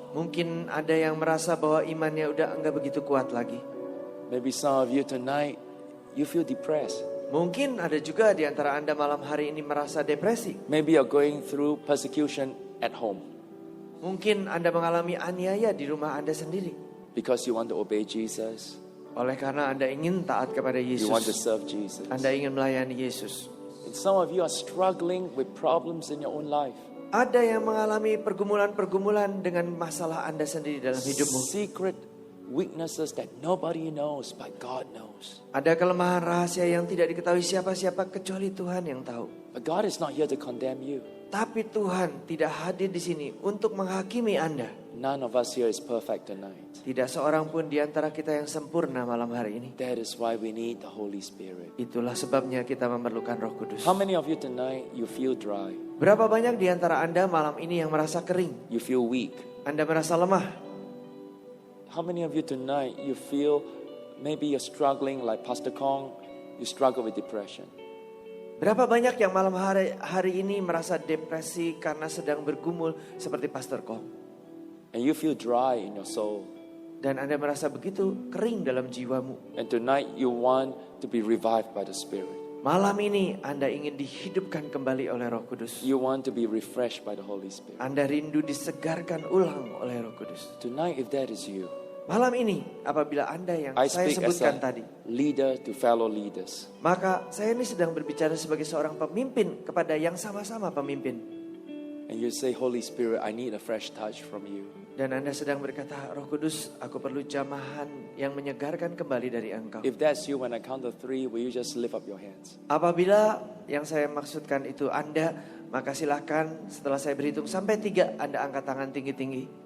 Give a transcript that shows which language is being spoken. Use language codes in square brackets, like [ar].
[id] Mungkin ada yang merasa bahwa imannya udah enggak begitu kuat lagi. [en] Maybe some of you tonight, you feel depressed. [id] Mungkin ada juga di antara Anda malam hari ini merasa depresi. [en] Maybe you're going through persecution at home [id] Mungkin Anda mengalami aniaya di rumah Anda sendiri. [en] because you want to obey Jesus. [id] Oleh karena Anda ingin taat kepada [en] You want to [id] Yesus. [en] serve Jesus. [id] Anda ingin melayani Yesus. [en] And some of you are struggling with problems in your own life. [id] Ada yang mengalami pergumulan-pergumulan dengan masalah Anda sendiri dalam hidupmu. [en] Secret weaknesses that nobody knows but God knows. [id] Ada kelemahan rahasia yang tidak diketahui siapa-siapa kecuali Tuhan yang tahu. [en] But God is not here to condemn you. [id] Tapi Tuhan tidak hadir di sini untuk menghakimi Anda. [en] None of us here is perfect tonight. [id] Tidak seorang pun di antara kita yang sempurna malam hari ini. [en] That is why we need the Holy Spirit. [id] Itulah sebabnya kita memerlukan Roh Kudus. [en] How many of you tonight, you feel dry? [id] Berapa banyak di antara Anda malam ini yang merasa kering? [en] You feel weak? [id] Anda merasa lemah? [en] How many of you tonight, you feel maybe you're struggling like Pastor Kong, you struggle with depression? [id] Berapa banyak yang malam hari ini merasa depresi karena sedang bergumul seperti Pastor Kong? [en] And you feel dry in your soul. [id] Dan Anda merasa begitu kering dalam jiwamu. [en] And tonight you want to be revived by the Spirit. [id] Malam ini Anda ingin dihidupkan kembali oleh Roh Kudus. [en] You want to be refreshed by the Holy Spirit. [id] Anda rindu disegarkan ulang oleh Roh Kudus. [en] Tonight, if that is you, [id] Malam ini apabila Anda yang [en] I [id] saya [en] speak as [id] sebutkan [en] a [id] tadi, [en] leader to fellow leaders. [id] maka saya ini sedang berbicara sebagai seorang pemimpin kepada yang sama-sama pemimpin. [en] And you say, Holy Spirit, I need a fresh touch from you. [id] Dan Anda sedang berkata, Roh Kudus, aku perlu jamahan yang menyegarkan kembali dari Engkau. [en] If that's you, when I count to 3, will you just lift up your hands? [id] Apabila yang saya maksudkan itu Anda, maka silakan setelah saya berhitung sampai 3, Anda angkat tangan tinggi-tinggi.